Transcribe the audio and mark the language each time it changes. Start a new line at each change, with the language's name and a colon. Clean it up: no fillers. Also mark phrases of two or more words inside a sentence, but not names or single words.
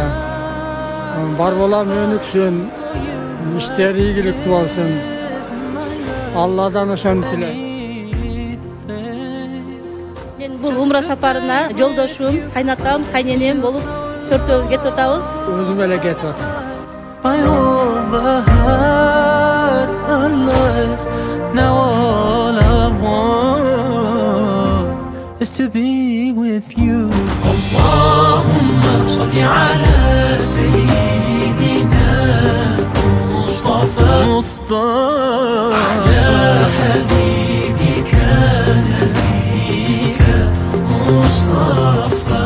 Kyrgyz: Барболам өнүксүн, иштери ийгиликтүү болсун. Алладан ошону тилейм. Мен бул умра сапарына жолдошум, кайнатам, кайненем болуп төртөөбүз кетип атабыз. Өзүм эле кетип атам.
English: By all the hurt and lies, now all I want is to be with you.
Arabic: اللهم صل على سيدنا مصطفى على حبيبك نبيك مصطفى.